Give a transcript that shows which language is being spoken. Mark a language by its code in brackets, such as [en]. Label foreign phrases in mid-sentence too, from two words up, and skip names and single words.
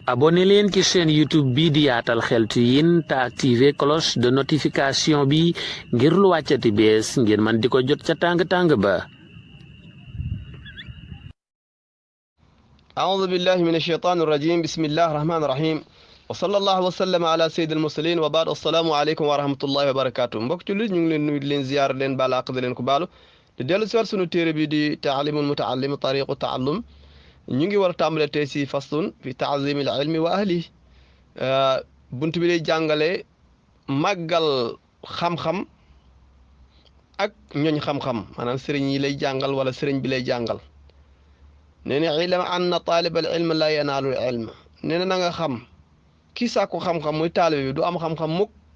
[wo] abonné leen ci chaîne YouTube bi di Yaatal Xeltu Yin te activé [fr] cloche de notification [wo] bi ngir lu wàccati bees ngeen man di ko jot ca tàng-tàng ba. [ar] أعوذ بالله من الشيطان الرجيم بسم الله الرحمن الرحيم وصلى الله وسلم على سيد المرسلين وبعد السلام عليكم ورحمة الله وبركاته [wo] mbokk ci lu ñu ngi leen nuyu di leen ziyaar leen baal àq di leen ko baalu di dellu si war sunu téere bi di taalimul mutaallim tariqu taallum ñu ngi war a tàmbale tey si [ar] فصل في تعظيم العلم وأهله [wo] bunt bi lay jàngale màggal xam-xam ak ñooñ xam-xam maanaam sëriñ yi lay jàngal wala sëriñ bi lay jàngal nee na [ar] اعلم أن طالب العلم لا ينال العلم [wo] nee na nga xam kii sàkku xam-xam muy taalibe bi du am xam-xam mukk